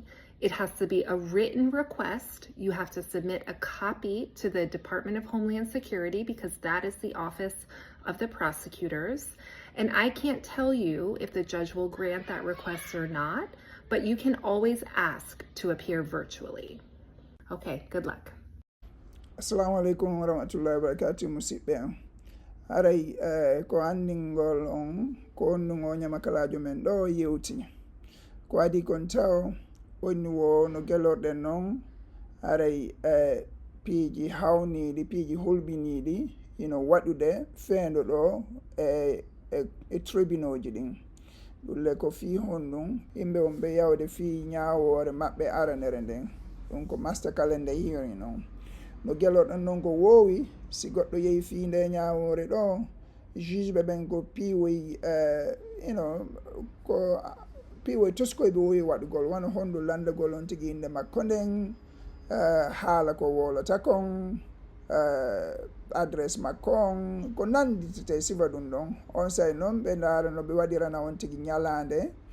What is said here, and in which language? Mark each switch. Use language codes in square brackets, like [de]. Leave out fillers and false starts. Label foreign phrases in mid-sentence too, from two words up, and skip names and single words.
[en] It has to be a written request. You have to submit a copy to the Department of Homeland Security because that is the office of the prosecutors. And I can't tell you if the judge will grant that request or not, but you can always ask to appear virtually. Okay, good luck. [ar] السلام عليكم ورحمة الله وبركاته [ff] musidɓe haray ko anndingol on ko onnungo ñamakalajo men ɗo yewti ko adi kon taw wonni wo no gelorɗen noon haray piiji hawniɗi piiji hulɓiniɗi waɗude feendo ɗo e tribunauji ɗin ɗulle ko fii honɗum yimɓe on ɓe yawde fii ñaawore maɓɓe aranere nden ɗum ko [en] master calendar hearing [ff] noon no geloɗon noon ko woowi si goɗɗo yehi fii nde ñaawore ɗo juge ɓe ɓen ko piiwoy ko piiwoy toskoye ɓe wowi waɗugol wona honɗum landagol on tigi inde makko nden haala ko wolata kon adresse makko on ko nanditete sifa ɗum ɗon on say noon ɓe ndaara no ɓe waɗirana on tigi ñalande